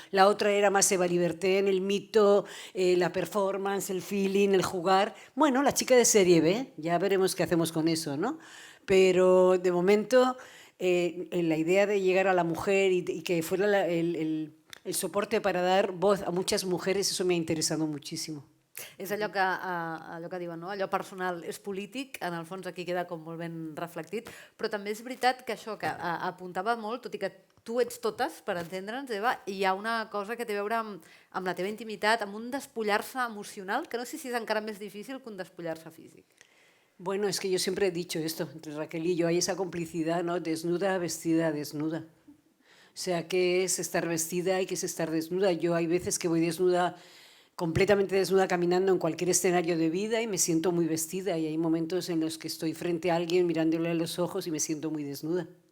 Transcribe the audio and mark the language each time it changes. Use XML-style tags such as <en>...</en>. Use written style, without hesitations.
<es>La otra era más Eva Libertén, el mito, la performance, el feeling, el jugar. Bueno, la chica de serie B, ya veremos qué hacemos con eso, ¿no? Pero de momento la idea de llegar a la mujer y que fuera el soporte para dar voz a muchas mujeres, eso me ha interesado muchísimo.</es> <ca>És allò que diuen, no? Allò personal és polític, en el fons aquí queda com molt ben reflectit, però també és veritat que això que apuntava molt, tot i que tu ets totes, per entendre'ns, Eva, hi ha una cosa que té a veure amb la teva intimitat, amb un despullar-se emocional, que no sé si és encara més difícil que un despullar-se físic.</ca> <es>Bueno, es que yo siempre he dicho esto, entre Raquel y yo, hay esa complicidad, ¿no? Desnuda, vestida, desnuda. O sea, ¿qué es estar vestida y qué es estar desnuda? Yo hay veces que voy desnuda, completamente desnuda, caminando en cualquier escenario de vida y me siento muy vestida, y hay momentos en los que estoy frente a alguien mirándole a los ojos y me siento muy desnuda.</es>